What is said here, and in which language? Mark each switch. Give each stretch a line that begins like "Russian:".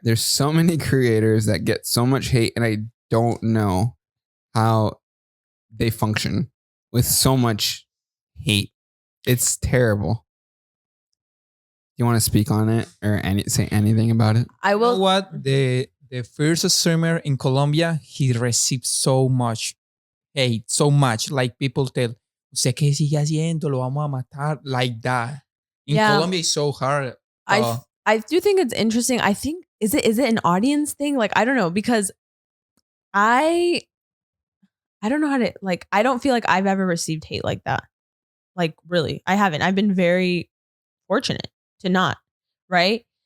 English: There's so many creators that get so much hate, and I don't know how they function with so much hate. It's terrible. You want to speak on it or say anything about it? I will. You know what? The first streamer in Colombia, he received so much hate, so much. Like people tell,
Spanish: ¿usted qué sigue haciendo? Lo vamos a matar.
English: Like that. In Colombia, it's so hard. I do think it's interesting. I think is it an audience thing? Like I don't know because I don't know how to like. I don't feel like I've ever received hate like that. Like really, I haven't. I've been very fortunate to not. Right.